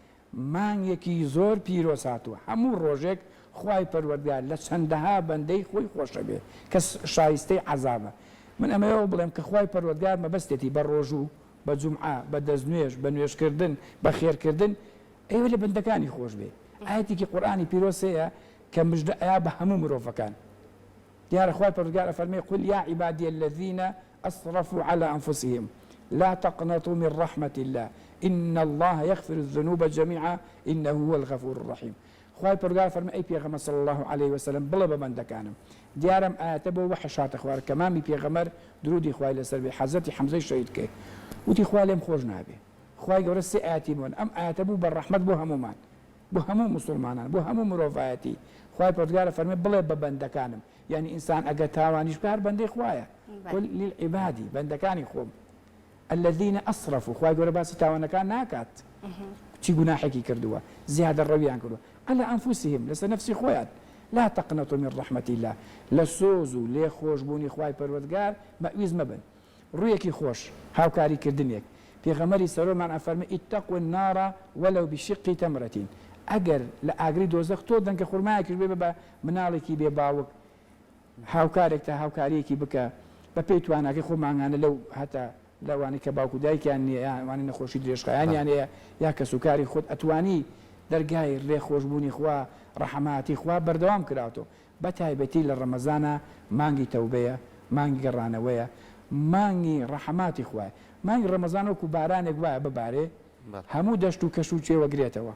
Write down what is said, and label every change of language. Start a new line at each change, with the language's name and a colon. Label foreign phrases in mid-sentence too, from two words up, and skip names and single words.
Central Kurdish: مانگێکی زۆر پیرۆز هاتووە هەموو ڕۆژێک خوای پەروەردگار لە چەندەها بەندەی خۆی خۆشە بێ کە شایستەی عەزابە من ئەمەوە بڵێم کە خوای پەروەردگار مەبەستێتی بە ڕۆژوو بە جومعە بە دەستنوێژ بە نوێژکردن بە خێرکردن ئێوە لە بەندەکانی خۆش بێ ئاەتێکی قورئانی پیرۆزەیە کە مژدەیا بە هەموو مرۆڤەکان دیارە خوای پەروەردگار ئەفەرمێ
Arabic: قل یا عیبادی الذین أسرفوا على أنفسهم لا تقنطوا من رحمة الله إن الله يغفر الذنوب جميعا إنه هو الغفور الرحيم
Central Kurdish: خوای پەروەردگار فەرمێ ئەی پێغەمبەر
Arabic: صلی الله عليه وسلم
Central Kurdish: بڵێ بە بەندەکانم دیارم ئاەتە بۆ وەحشاتە خوار کە مامی پێغەمبەر درودی خوای لەسەر بێ حەزەتی حەمزەی شەهید کرد وتی خوا لێم خۆش نابێ خوای گەورە سێ ئاەتی بوون ئەم ئاەتە بوو بە ڕەحمەت بۆ هەمومان بۆ هەموو مسلمانان بۆ هەموو مرۆڤایەتی خوای پەروەردگار فەرمێ بڵێ بە بەندەکانم یعنی ئینسان ئەگە تاوانیش بە هەر بەندەی خوایە
Arabic: قل للعبادی
Central Kurdish: بەندەکانی خۆم
Arabic: الذين أسرفوا
Central Kurdish: خوای گەورە باسی تاوانەکان ناکات چی گوناحێکی کردووە زیادە ڕەویان کردووە
Arabic: على أنفسهم
Central Kurdish: لەسەر نفسی خۆیان
Arabic: لا تقنطوا من رحمة الله
Central Kurdish: لە سۆز و لێ خۆشبوونی خوای پەروەردگار مەویز مەبن ڕوویەکی خۆش هاوکاری کردنێک پێغەمبەری سەرۆرمان ئەفەرمێ
Arabic: اتقوا النار ولو بشق تمرة
Central Kurdish: ئەگەر لە ئاگری دۆزەخ تۆ دەنگە خورمایەکیش بێ بە مناڵێکی بێ باوک هاوکارێک تا هاوکاریەکی بکە بە پێی تواناکەی خۆمانگانە لەو هەتا لەوانی کە باوکو دایکیان نیەوانی نەخۆشی درێژخایانیان هەیە یا کەسوکاری خۆت ئەتوانی دەرگای ڕێ خۆشببوونی خوا ڕەحماتی خوا بەردەوام کراوەوە بە تایبەتی لە ڕەمەزانە مانگی تەوبەیە مانگی گەڕانەوەیە مانگی ڕەحماتی خوایە مانگی ڕەمەزان وەکو بارانێک وایە ببارێ هەموو دەشت و کەش و چێوەگرێتەوە